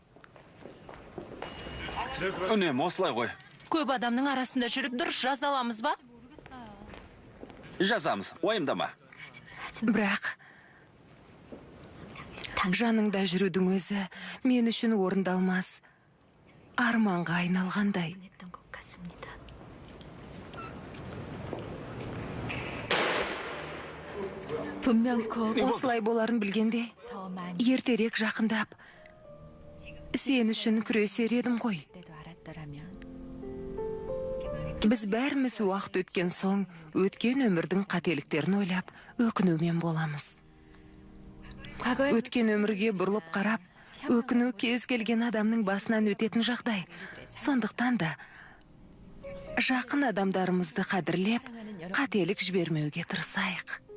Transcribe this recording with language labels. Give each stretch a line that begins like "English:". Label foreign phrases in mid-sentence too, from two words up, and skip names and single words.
Kazakh: Үнемі осылай ғой. Көп адамның арасында жүріп дұрыс жаза аламыз ба? Жазамыз, уайымдама. Бірақ жаныңда жүрудің өзі мен үшін орындалмас арманға айналғандай.
Korean: 했던 것 같습니다. 분명코
Kazakh: Осылай боларын білгенде,
Korean: 더 많이
Kazakh: ертерек жақындап, сен үшін күресер едім ғой.
Korean: 때도 알았더라면
Kazakh: Біз бәріміз уақыт өткен соң, өткен өмірдің қателіктерін ойлап, өкінумен боламыз.
Korean: 과거에
Kazakh: Өткен өмірге бұрылып қарап, өкіну кез келген адамның басынан өтетін жағдай. Сондықтан да жақын адамдарымызды қадірлеп, қателік жібермеуге тырысайық.